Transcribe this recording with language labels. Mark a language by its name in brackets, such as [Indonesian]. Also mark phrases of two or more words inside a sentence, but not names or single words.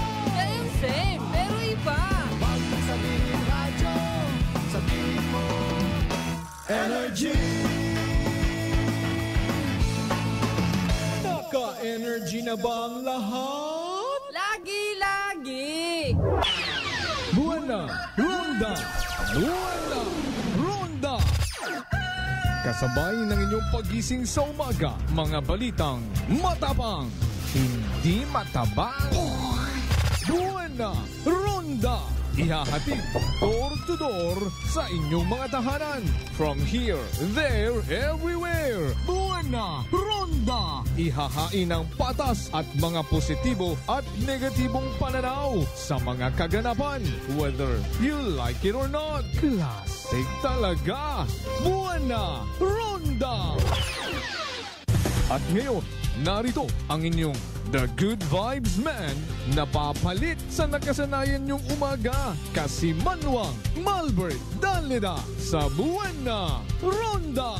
[Filipino] Kayang same, pero iba. Huwag mong sabihin radyo, sabihin mo Energy. Naka-energy na ba ang lahat? Lagi-lagi. Buwana Ronda! Buwana Ronda! Kasabay ng inyong pagising sa umaga, mga balitang matapang, hindi matabang. Buwana Ronda! Ihahatid [English] door to door [Filipino] sa inyong mga tahanan. [English] From here, there, everywhere. [Filipino] Buwana Ronda! Ihahain ang patas at mga positibo at negatibong pananaw sa mga kaganapan. [English] Whether you like it or not. [Filipino] Classic talaga. Buwana Ronda! At ngayon, narito ang inyong The Good Vibes Man na papalit sa nakasanayan niyong umaga. Kasimanwang Malbert Dalida sa Buwana Ronda!